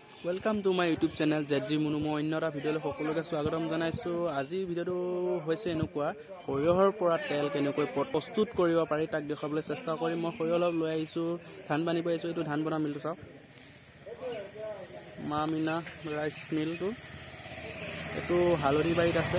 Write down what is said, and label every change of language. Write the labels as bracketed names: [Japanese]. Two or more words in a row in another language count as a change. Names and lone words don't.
[English] Welcome to my YouTube channel [Assamese] जेजी मुनु মই আন এটা ভিডিঅ'লৈ সকলোকে স্বাগতম জনাইছো। আজি ভিডিঅ'টো হৈছে এনেকুৱা সৰিয়হৰ পৰা তেল কেনেকৈ প্ৰস্তুত কৰিব পাৰি তাক দেখাবলৈ চেষ্টা কৰিম। মই সৰিয়হ অলপ লৈ আহিছো, ধান বানিব আহিছো। এইটো ধান বনা মিলটো চাওক, মা মিনা ৰাইচ মিলটো। এইটো হালধিবাৰীত আছে।